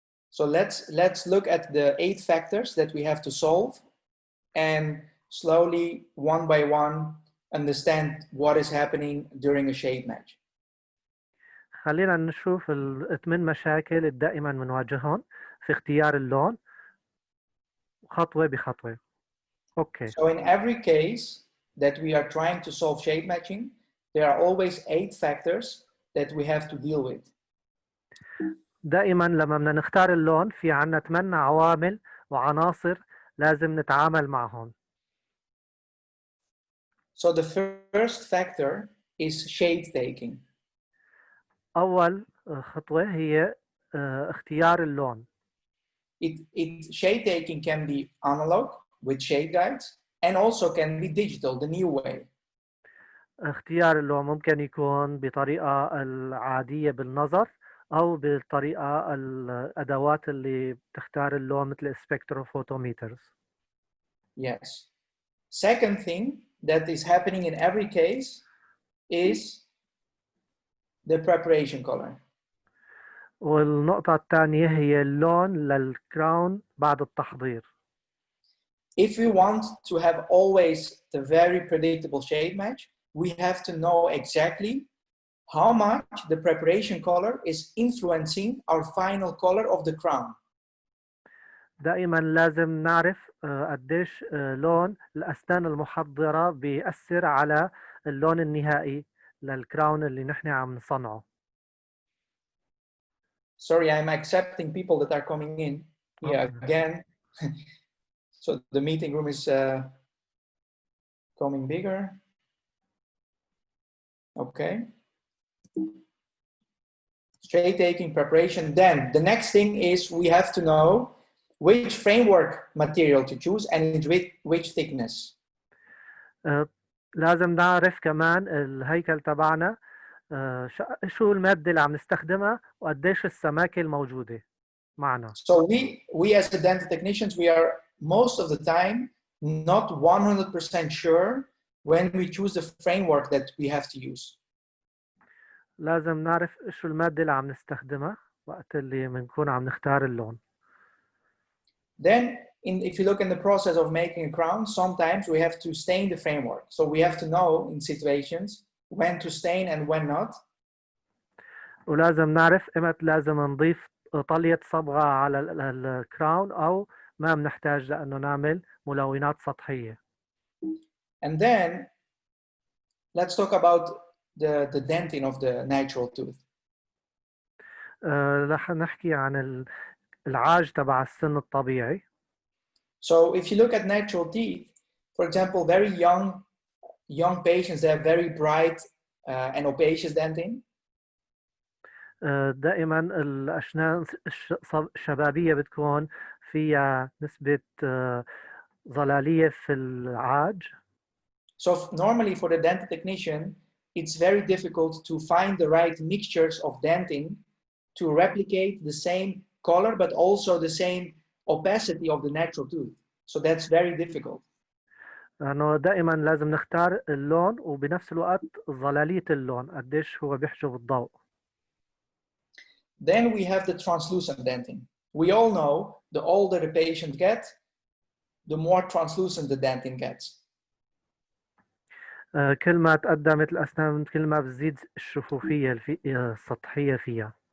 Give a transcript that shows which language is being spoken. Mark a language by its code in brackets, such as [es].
[en] So let's look at the 8 factors that we have to solve and slowly, one by one, understand what is happening during a shade match. [ar] خلينا نشوف الثمان مشاكل اللي دائما بنواجههم في اختيار اللون خطوة بخطوة. [en] Okay. So in every case that we are trying to solve shade matching, there are always 8 factors that we have to deal with. [ar] دائما لما بدنا نختار اللون في عنا 8 عوامل وعناصر لازم نتعامل معهم. [en] So the first factor is shade taking. [ar] أول خطوة هي اختيار اللون. [en] Shade taking can be analog with shade guides and also can be digital, the new way. [ar] اختيار اللون ممكن يكون بطريقة العادية بالنظر أو بالطريقة الأدوات اللي بتختار اللون مثل spectrophotometers. [en] Yes. Second thing that is happening in every case is the preparation color. [ar] والنقطة الثانية هي اللون للكراون بعد التحضير. [en] If we want to have always the very predictable shade match, we have to know exactly how much the preparation color is influencing our final color of the crown. [ar] دائما لازم نعرف قديش لون الأسنان المحضرة بيأثر على اللون النهائي للكراون اللي نحن عم نصنعه. [en] Sorry, I'm accepting people that are coming in here again. So the meeting room is becoming bigger. Okay. Shade taking preparation. Then the next thing is we have to know which framework material to choose and which thickness. [ar] لازم نعرف كمان الهيكل تبعنا شو المادة اللي عم نستخدمها وقديش السماكة الموجودة معنا. [en] So we as the dental technicians, we are most of the time not 100% sure when we choose the framework that we have to use. [ar] لازم نعرف شو المادة اللي عم نستخدمها وقت اللي بنكون عم نختار اللون. [en] Then if you look in the process of making a crown, sometimes we have to stain the framework. So we have to know in situations when to stain and when not. [ar] ولازم نعرف إمتى لازم نضيف طلية صبغة على الكراون أو ما بنحتاج لأنه نعمل ملونات سطحية. [en] And then let's talk about the dentin of the natural tooth. [ar] رح نحكي عن العاج تبع السن الطبيعي. [en] So if you look at natural teeth, for example, very young patients, they have very bright and opacious dentin. [ar] دائما الأسنان الشبابية بتكون فيها نسبة ظلالية في العاج. [en] So normally for the dental technician, it's very difficult to find the right mixtures of dentin to replicate the same color, but also the same opacity of the natural tooth. So that's very difficult. [ar] لأنه دائما لازم نختار اللون وبنفس الوقت ظلالية اللون قديش هو بيحجب الضوء. [en] Then we have the translucent dentin. We all know the older the patient gets, the more translucent the dentin gets. [ar] كل ما تقدمت الأسنان كل ما بتزيد الشفوفية السطحية فيها.